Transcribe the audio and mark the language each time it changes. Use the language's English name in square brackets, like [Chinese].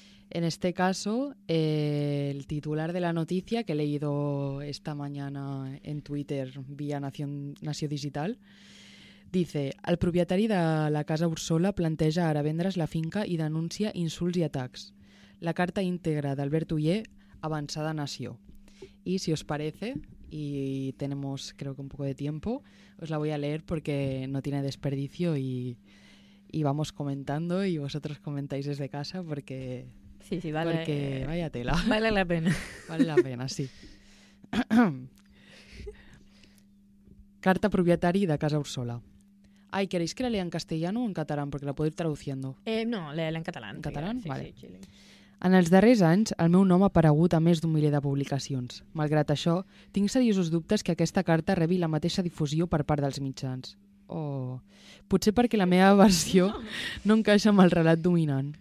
[Spanish] En este caso, el titular de la noticia que he leído esta mañana en Twitter vía [Catalan] Nació Digital, dice: el propietari de la Casa Ursola planteja ara vendre's la finca i denuncia insults i atacs. La carta íntegra d'Albert Uller, avançada a Nació. I si us [Spanish] parece, [Catalan] i tenim crec que un poc de temps, [Spanish] us la voy a leer [Catalan] perquè [Spanish] no tiene desperdicio y vamos comentando y vosotros comentáis desde casa porque... Sí, sí, vale. Porque vaya tela. Vale la pena. Vale la pena, sí. [Catalan] Carta propietari de Casa Ursola. [Spanish] Ay, ¿queréis que la lea en castellano o en catalán? Porque la puedo ir traduciendo. No, léela en catalán. ¿En catalán? [Catalan] Sí, vale. Sí, en els darrers anys, el meu nom ha aparegut a més d'un miler de publicacions. Malgrat això, tinc seriosos dubtes que aquesta carta rebi la mateixa difusió per part dels mitjans. Oh, potser perquè la meva versió no encaixa amb el relat dominant.